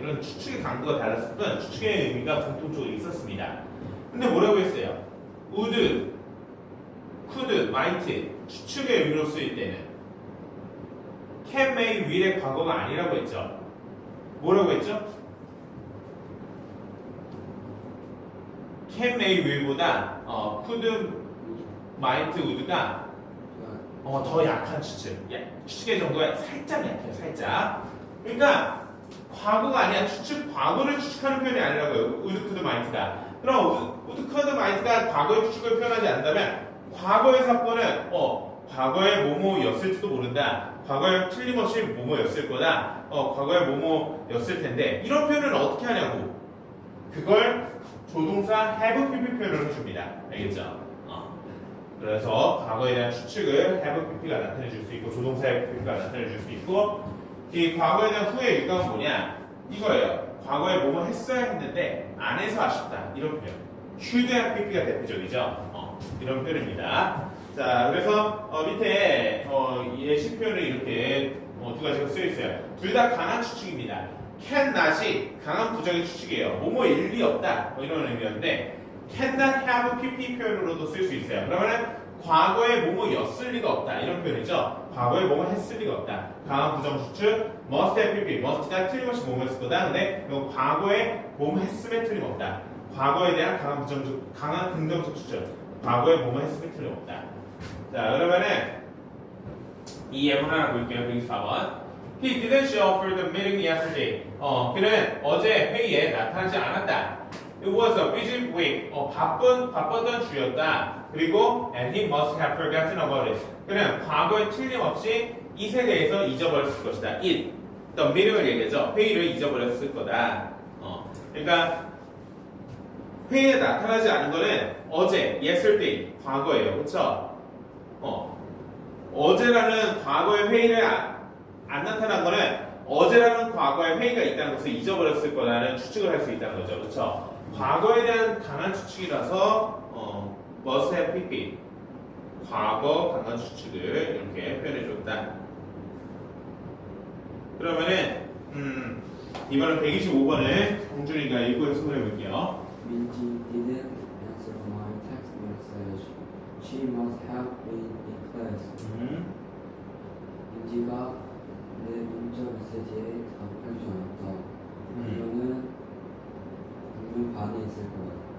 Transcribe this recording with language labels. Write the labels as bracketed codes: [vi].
[ko] 이런 추측의 강도가 달랐을 뿐 추측의 의미가 공통적으로 있었습니다. 근데 뭐라고 했어요? would, could, might 추측의 의미로 쓰일 때는 can, may, will의 과거가 아니라고 했죠. 뭐라고 했죠? can, may, will보다 could, might, would가 더 약한 추측. 추측의 정도가 살짝 약해요, 살짝. 그러니까 과거가 아니야. 과거를 추측하는 표현이 아니라고요. would, could, might가. 그럼 would, could, might가 과거의 추측을 표현하지 않는다면 과거의 사건은 과거의 뭐뭐였을지도 모른다. 과거에 틀림없이 뭐뭐였을 거다. 과거에 뭐뭐였을 텐데 이런 표현을 어떻게 하냐고. 그걸 조동사 have pp 표현을 해줍니다. 알겠죠? 그래서 과거에 대한 추측을 have pp가 나타내 줄 수 있고 조동사 have pp가 나타내 줄 수 있고 이 과거에 대한 후의 유감은 뭐냐? 이거예요. 과거에 뭐뭐 했어야 했는데 안 해서 아쉽다. 이런 표현. should have pp가 대표적이죠. 이런 표현입니다. 자, 그래서 밑에 예시 표현을 이렇게 두 가지가 쓰여 있어요. 둘 다 강한 추측입니다. can not이 강한 부정의 추측이에요. 뭐뭐 일리 없다. 이런 의미였는데 can not have pp 표현으로도 쓸 수 있어요. 그러면은 과거에 뭐뭐였을 리가 없다. 이런 표현이죠. 과거에 뭐뭐 했을 리가 없다. 강한 부정 추측 must have pp. must가 틀림없이 뭐뭐였을 거다. 근데 이거 과거에 뭐뭐 했음에 틀림없다. 과거에 대한 강한 긍정적 추측. 과거에 뭐뭐 했음에 틀림없다. 자, 그러면은 이 예문 하나 볼게요. 124번. [en] He didn't show up for the meeting yesterday. [ko] 그는 어제 회의에 나타나지 않았다. [en] It was a busy week. [ko] 바빴던 주였다. 그리고 [en] and he must have forgotten about it. [ko] 그는 과거에 틀림없이 이에 대해서 잊어버렸을 것이다. It. The meeting을 얘기하죠. 회의를 잊어버렸을 거다. 그러니까 회의에 나타나지 않은 거는 어제, yesterday, 과거예요. 그렇죠? 어제라는 과거의 회의를 안 나타난 거는 어제라는 과거의 회의가 있다는 것을 잊어버렸을 거라는 추측을 할 수 있다는 거죠. 그렇죠? 과거에 대한 강한 추측이라서 must have pp. 과거 강한 추측을 이렇게 표현해 줬다. 그러면은 이번엔 125번을 홍준이가 읽고 해석을 해볼게요. [en] 민지 didn't answer my text message. She must have been in class. [ko] 민지가 내 문자 메시지에 답하지 않았다. 그녀는 분명 반에 있을 거야.